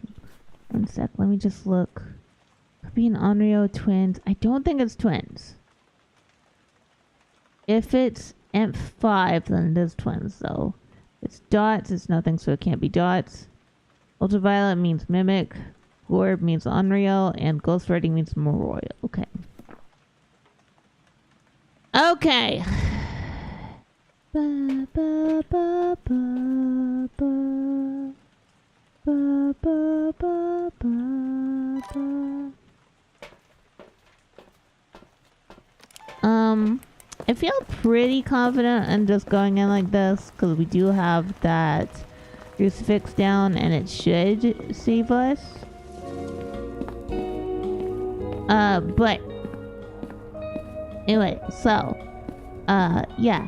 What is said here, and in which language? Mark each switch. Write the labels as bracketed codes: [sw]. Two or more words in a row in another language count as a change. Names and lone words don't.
[en] One sec. Let me just look. Could be an Onryo twins. I don't think it's twins. If it's M5, then it is twins, though. It's dots, it's nothing, so it can't be dots. Ultraviolet means mimic. Orb means Onryo. And ghost writing means Moroy. Okay. Okay. Ba, ba, ba, ba, ba. Ba, ba, ba, ba, ba. I feel pretty confident in just going in like this because we do have that crucifix down and it should save us. But anyway, so yeah.